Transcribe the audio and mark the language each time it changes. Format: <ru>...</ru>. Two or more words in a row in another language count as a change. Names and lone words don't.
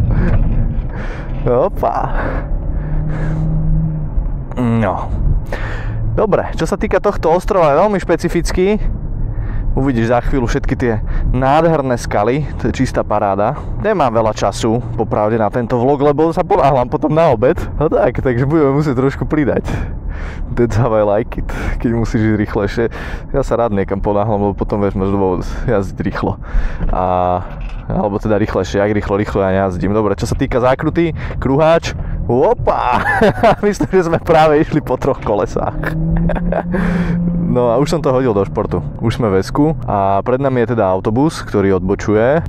<sk>Opa. No. Dobre, čo sa týka tohto ostrova, je veľmi špecifický. Uvidíš za chvíľu všetky tie nádherné skaly, to je čistá paráda. Nemám veľa času, popravde, na tento vlog, lebo sa ponáhľam potom na obed. No tak, takže budeme musieť trošku pridať.</sk> <en>That's how I like it,</en> <sk>keď musíš ísť rýchlejšie. Ja sa rád niekam ponáhľam, lebo potom vieš, máš dôvod jazdiť rýchlo. Alebo teda rýchlejšie, jak rýchlo ja nejazdím. Dobre, čo sa týka zákruty, kruháč, opa! Myslím, že sme práve išli po 3 kolesách. No a už som to hodil do športu. Už sme v Esku a pred nami je teda autobus, ktorý odbočuje.</sk>